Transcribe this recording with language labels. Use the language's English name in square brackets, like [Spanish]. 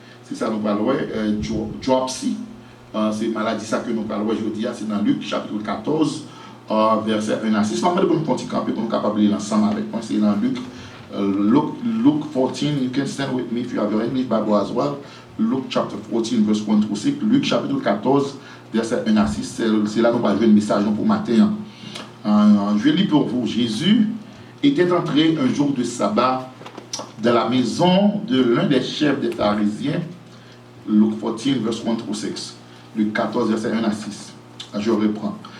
[French] C'est ça nous parlons, dropsy. C'est maladie ça que nous parlons aujourd'hui, c'est dans Luc chapitre 14, verset 1 à 6. Je vais vous camper pour nous capables de lire ensemble avec moi. C'est dans Luc 14. [English] You can stand with me if you have your English Bible as well. Luke chapter 14, verse 1 through 6. [French] Luc chapitre 14, verset 1 à 6. C'est là que nous allons jouer le message pour matin. Je vais lire pour vous. Jésus était entré un jour de sabbat dans la maison de l'un des chefs des pharisiens. [English] Luke 14, verse 1 through 6. [French] Luc 14, verset 1 à 6. Je reprends.